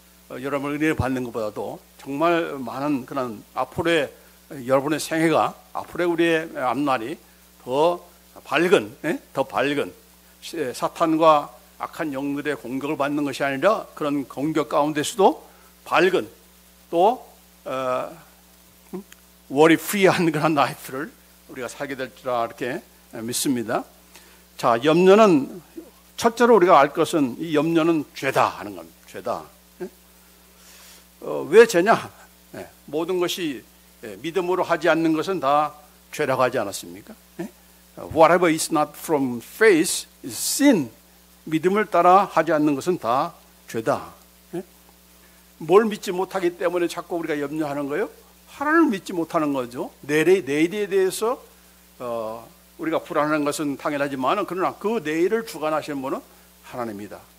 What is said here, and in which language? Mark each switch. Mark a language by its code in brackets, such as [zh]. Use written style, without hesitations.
[ko] 여러분 은혜 받는 것보다도 정말 많은 그런 앞으로의 여러분의 생애가, 앞으로의 우리의 앞날이 더 밝은, 더 밝은 사탄과 악한 영들의 공격을 받는 것이 아니라 그런 공격 가운데서도 밝은 또 워리 프리한 그런 라이프를 우리가 살게 될 줄 이렇게 믿습니다. 자, 염려는 첫째로 우리가 알 것은 이 염려는 죄다 하는 겁니다. 죄다. 왜 죄냐? 모든 것이 믿음으로 하지 않는 것은 다 죄라고 하지 않았습니까? [en] Whatever is not from faith is sin. [ko] 믿음을 따라 하지 않는 것은 다 죄다. 뭘 믿지 못하기 때문에 자꾸 우리가 염려하는 거예요? 하나님을 믿지 못하는 거죠. 내일에 대해서 우리가 불안한 것은 당연하지만 그러나 그 내일을 주관하시는 분은 하나님이다.